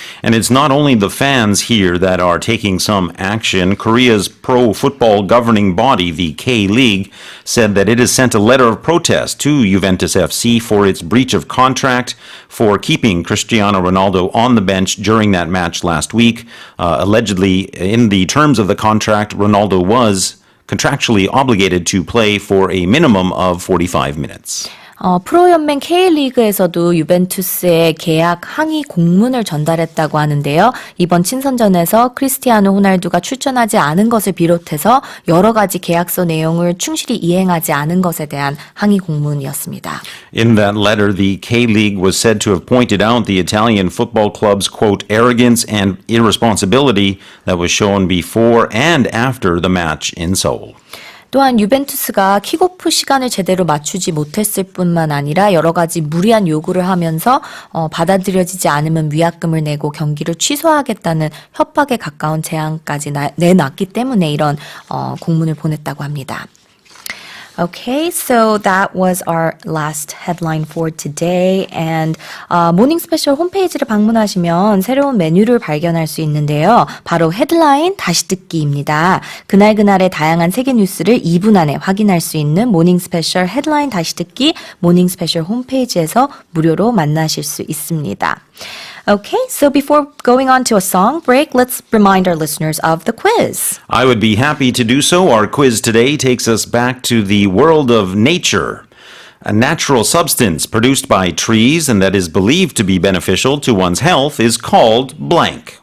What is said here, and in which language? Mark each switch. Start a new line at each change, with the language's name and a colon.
English: And it's not only the fans here that are taking some action. Korea's pro football governing body, the K-League, said that it has sent a letter of protest to Juventus FC for its breach of contract for keeping Cristiano Ronaldo on the bench during that match last week. Allegedly, in the terms of the contract, Ronaldo was contractually obligated to play for a minimum of 45 minutes.
Korean: 프로연맹 K리그에서도 유벤투스에 계약 항의 공문을 전달했다고 하는데요. 이번 친선전에서 크리스티아누 호날두가 출전하지 않은 것을 비롯해서 여러 가지 계약서 내용을 충실히 이행하지 않은 것에 대한 항의 공문이었습니다.
English: In that letter, the K-League was said to have pointed out the Italian football club's, quote, arrogance and irresponsibility that was shown before and after the match in Seoul.
Korean: 또한 유벤투스가 킥오프 시간을 제대로 맞추지 못했을 뿐만 아니라 여러 가지 무리한 요구를 하면서 받아들여지지 않으면 위약금을 내고 경기를 취소하겠다는 협박에 가까운 제안까지 내놨기 때문에 이런 공문을 보냈다고 합니다.
English: Okay, so that was our last headline for today.
Korean: And 모닝 스페셜 홈페이지를 방문하시면 새로운 메뉴를 발견할 수 있는데요. 바로 헤드라인 다시 듣기입니다. 그날그날의 다양한 세계 뉴스를 2분 안에 확인할 수 있는 모닝 스페셜 헤드라인 다시 듣기 모닝 스페셜 홈페이지에서 무료로 만나실 수 있습니다.
English: Okay, so before going on to a song break, let's remind our listeners of the quiz. I would be happy to do so. Our quiz today takes us back to the world of nature. A natural substance produced by trees and that is believed to be beneficial to one's health is called blank.